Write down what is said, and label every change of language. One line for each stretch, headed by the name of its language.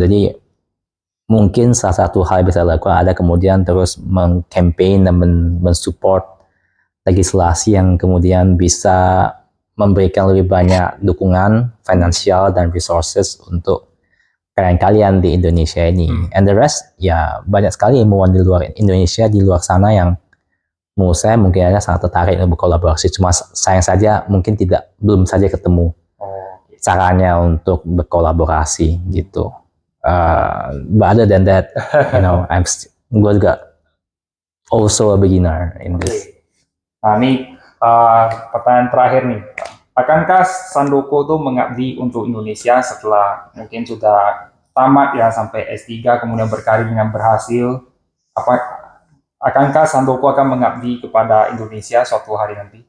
Indonesian: Jadi mungkin salah satu hal yang bisa dilakukan ada kemudian terus mengcampaign dan mensupport legislasi yang kemudian bisa memberikan lebih banyak dukungan finansial dan resources untuk kalian di Indonesia ini.
English: And the rest,
Indonesian: ya banyak sekali ilmuwan di luar Indonesia, di luar sana yang menurut saya mungkin ada sangat tertarik untuk berkolaborasi. Cuma sayang saja mungkin belum saja ketemu caranya untuk berkolaborasi gitu.
English: But other than that,
Indonesian: gue juga
English: also a beginner in this.
Indonesian: Nah ini pertanyaan terakhir nih. Akankah Sandoko tuh mengabdi untuk Indonesia setelah mungkin sudah tamat ya sampai S3 kemudian berkarir dengan berhasil? Akankah Sandoko akan mengabdi kepada Indonesia suatu hari nanti?